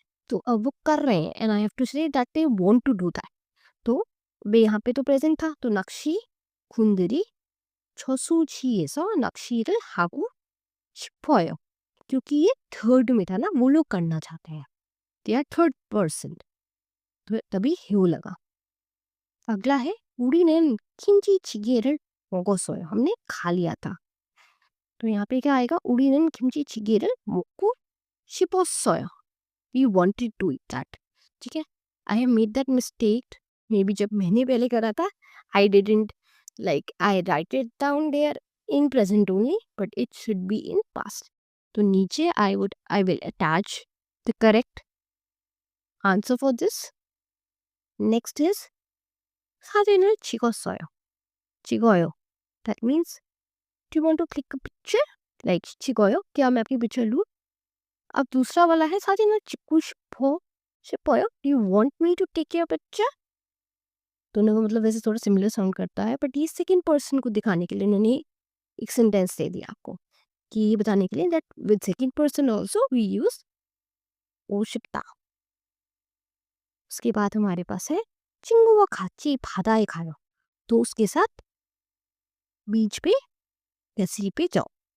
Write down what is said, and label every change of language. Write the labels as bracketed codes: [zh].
[hi] तो अब वो कर रहे हैं [en] And I have to say that they want to do that. [hi] तो 왜 यहाँ पे तो प्रेजेंट था, तो [ko] 낚시 군들이 저수지에서 낚시를 하고 싶어요। [hi] क्योंकि ये थर्ड में था ना, वो लोग करना चाहते हैं, [en] they are third person, [hi] तो तभी ह्यू लगा। अगला है [ko] 우리는 김치찌개를 먹었어요। [hi] हमने खा लिया था। तो यहाँ पे क्या आएगा, [ko] 우리는 김치찌개를 먹고 싶었어요। [en] We wanted to eat that। ठीक है, I have made that mistake, may be [hi] जब मैंने पहले करा था, [en] I didn't like I write it down there in present only, but it should be in past. [hi] तो नीचे [en] I will attach the correct answer for this. Next is [ko] 사진을 찍었어요। [en] 찍어요, that means do you want to click a picture, like 찍어요, [hi] क्या मैं आपकी picture लूँ। अब दूसरा वाला है [ko] 사진을 찍고 싶어요, [en] do you want me to take your picture। [hi] दोनों का मतलब वैसे थोड़ा सिमिलर साउंड करता है, बट ये सेकंड पर्सन को दिखाने के लिए उन्होंने एक सेंटेंस दे दिया आपको, कि ये बताने के लिए [en] that with second person also we use [hi] 오 싶다। उसके बाद हमारे पास है [ko] 친구와 같이 바다에 가요, [hi] दोस्त के साथ बीच पे या सी पे जाओ।